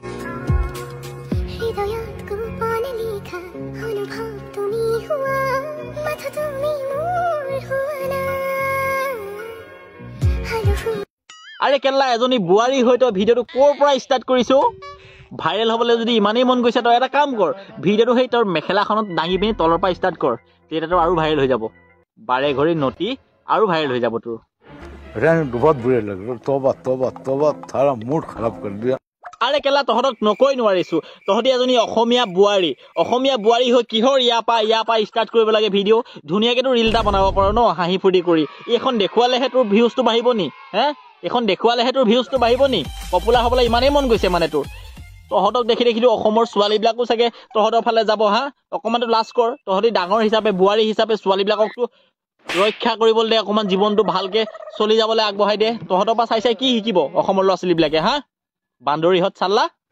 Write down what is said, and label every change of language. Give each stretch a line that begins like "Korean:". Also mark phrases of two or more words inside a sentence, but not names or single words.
Assamese: আৰে কেলা এজনী বোৱাৰী হৈ তই ভিডিঅ'টো ক'ৰ পৰা ষ্টাৰ্ট কৰিছো ভাইৰেল হ'বলৈ যদি ইমানেই মন গৈছে তই এটা কাম কৰ ভিডিঅ'টো সেই তোৰ মেখেলাখনত দাঙি পিনি তলৰ পৰা ষ্টাৰ্ট কৰ তেতিয়াতো আৰু ভাইৰেল হৈ যাব বাৰে ঘৰি নটি আৰু ভাইৰেল হৈ যাব তোৰ
Hindi: बहुत बुरे लग रहे तोबा थारा मूड खराब कर दिया
Assamese: আৰে কেলা তহঁতক নকৈ নোৱাৰিছো তহঁতি এজনী অসমীয়া বোৱাৰী হৈ কিহৰ ইয়াৰ পৰা ষ্টাৰ্ট কৰিব লাগে ভিডিঅ' ধুনীয়াকেতো ৰিল এটা বনাব পাৰ ন হাঁহি ফূৰ্তি কৰি এইখন দেখুৱালেহে তোৰ ভিউজটো বাঢ়িব নি এইখন দেখুৱালেহে তোৰ ভিউজটো বাঢ়িব নি পপুলাৰ হ'বলৈ ইমানেই মন গৈছে মানে তোৰ তহঁতক দেখি অসমৰ ছোৱালীবিলাকো চাগে তহঁতৰ ফালে যাব অকণমানতো লাজ কৰ তহঁতি ডাঙৰ হিচাপে বোৱাৰী হিচাপে ছোৱালীবিলাককতো ৰক্ষা কৰিবলৈ দে অকণমান জীৱনটো ভালকে চলি যাবলৈ আগবঢ়াই দে তহঁতৰ পৰা চাই কি শিকিব অসমৰ ল'ৰা ছোৱালীবিলাকে বান্দৰীহঁত চাল্লা